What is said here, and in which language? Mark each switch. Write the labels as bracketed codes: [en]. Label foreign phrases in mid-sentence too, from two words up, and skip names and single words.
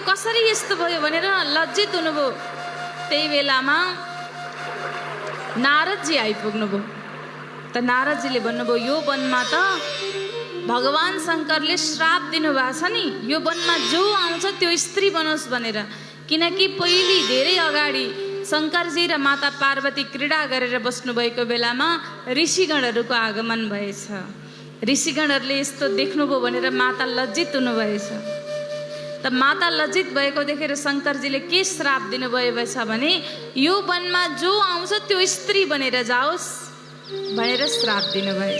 [ne] कसरी यस्तो भयो भनेर लज्जित हुनुभयो। त्यही बेलामा नारदजी आइपुग्नुभयो। त नारदजीले भन्नुभयो, यो वनमा त भगवान शङ्करले श्राप दिनुभएको छ नि, यो वनमा जो आउँछ त्यो स्त्री बनोस् भनेर। किनकि पहिले धेरै अगाडि शङ्करजी र माता पार्वती क्रीडा गरेर बस्नुभएको बेलामा ऋषिगणहरूको आगमन भएछ। ऋषिगणहरूले यस्तो देख्नुभयो भनेर माता लज्जित हुनुभएछ। त माता लज्जित भएको देखेर शङ्करजीले के श्राप दिनुभयो भएछ भने, यो वनमा जो आउँछ त्यो स्त्री बनेर जाओस् भनेर श्राप दिनुभएछ।